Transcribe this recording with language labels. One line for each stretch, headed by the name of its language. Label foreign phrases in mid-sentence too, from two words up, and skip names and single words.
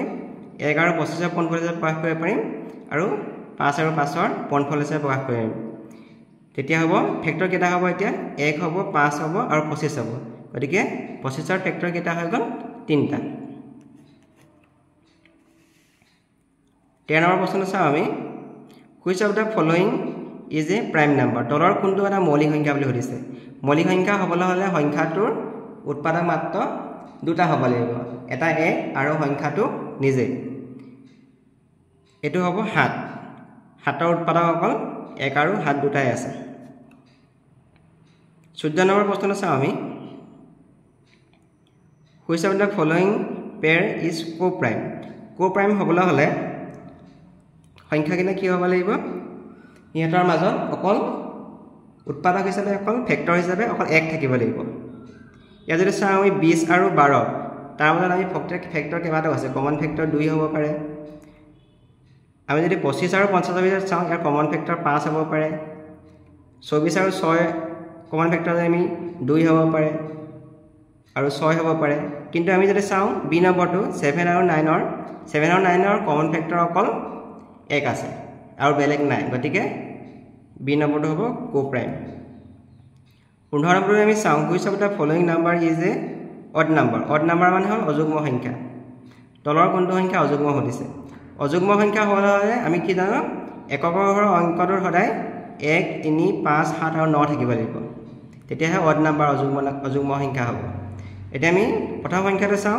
Assamese: 1 আৰু 25ৰ পোনফল হিচাপে প্ৰকাশ কৰিব পাৰিম আৰু 5 আৰু 5ৰ পোনফল হিচাপে প্ৰকাশ কৰিব পাৰিম। তেতিয়া হ'ব ফেক্টৰ কেইটা হ'ব এতিয়া? 1 হ'ব, 5 হ'ব আৰু 25 হ'ব। গতিকে 25ৰ ফেক্টৰ কেইটা হৈ গ'ল? 3টা। 13 নম্বৰ প্ৰশ্নটো চাওঁ আমি।
English: Which of the following is a prime number?
Assamese: তলৰ কোনটো এটা মৌলিক সংখ্যা বুলি সুধিছে। মৌলিক সংখ্যা হ'বলৈ হ'লে সংখ্যাটোৰ উৎপাদক মাত্ৰ দুটা হ'ব লাগিব, এটা 1 আৰু সংখ্যাটো নিজে। এটো হ'ব 7। 7ৰ উৎপাদক অকল 1 আৰু 7 দুটাই আছে। 14 নম্বৰ প্ৰশ্নটো চাওঁ আমি।
English: Which of the following pair is co-prime?
Assamese: Co-prime হ'বলৈ হ'লে সংখ্যাকেইটা কি হ'ব লাগিব? ইহঁতৰ মাজত অকল উৎপাদক হিচাপে অকল ফেক্টৰ হিচাপে অকল 1 থাকিব লাগিব। ইয়াত যদি চাওঁ আমি 20 আৰু 12, তাৰ মাজত আমি ফেক্টৰ কেইবাটাও আছে।
English: common factor
Assamese: 2 হ'ব পাৰে। আমি যদি 25 আৰু 50ৰ ভিতৰত চাওঁ, ইয়াৰ
English: common factor
Assamese: 5 হ'ব পাৰে। 24 আৰু 6
English: common factor
Assamese: আমি 2 হ'ব পাৰে আৰু 6 হ'ব পাৰে। কিন্তু আমি যদি চাওঁ বি নম্বৰটো 7 আৰু 9ৰ
English: common factor
Assamese: অকল 1 আছে আৰু বেলেগ নাই। গতিকে বি নম্বৰটো হ'ব co-prime। 15 নম্বৰটো আমি চাওঁ।
English: Which of the following number is a odd number? odd number
Assamese: মানে হ'ল অযুগ্ম সংখ্যা। তলৰ কোনটো সংখ্যা অযুগ্ম সুধিছে। অযুগ্ম সংখ্যা হ'লে আমি কি জানো? একক ঘৰৰ অংকটোৰ সদায় 1, 3, 5, 7 আৰু 9 থাকিব লাগিব। তেতিয়াহে
English: odd number
Assamese: অযুগ্ম সংখ্যা হ'ব। এতিয়া আমি প্ৰথম সংখ্যাটো চাওঁ।